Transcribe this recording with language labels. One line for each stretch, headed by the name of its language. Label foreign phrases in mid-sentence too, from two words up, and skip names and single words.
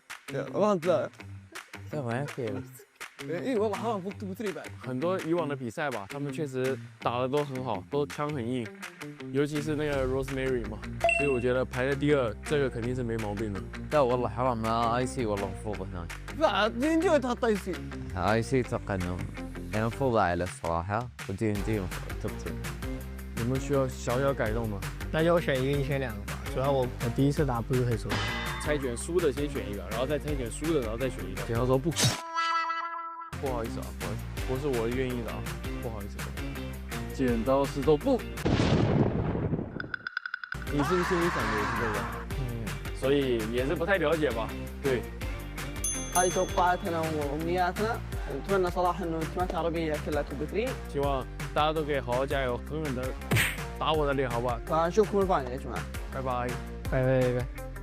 Chinese: 忘了。这玩意可以。我好像不对吧？很多以往的比赛吧，他们确实打的都很好，都枪很硬，尤其是那个 Rosemary 嘛，所以我觉得排在第2，这个肯定是没毛病的。
Arabic: لا والله حرام IC والله مفروض هناك. لا DNG تحط IC. IC اتوقع انه يعني المفروض اعلى الصراحه DNG توب 2.
Chinese: 有没有需要小小改动吗？那就选一个，你选2个吧。主要我第一次打不是很熟。猜拳输的先选一个，然后再猜拳输的，然后再选一个。比方说不好意思啊，不好意思，不是我愿意的啊，不好意思。剪刀石头布，你是不是心里想的也是这个？所以也是不太了解吧？对。
Arabic: هذه توقعاتنا وامنياتنا نتمنى صراحه انه التيمات العربيه كلها توب 3.
Chinese: 希望大家都可以好好加油，狠狠的打我的脸，好不好
Arabic: فنشوفكم الفاينل يا جماعه.
Chinese: 拜拜，拜拜拜拜。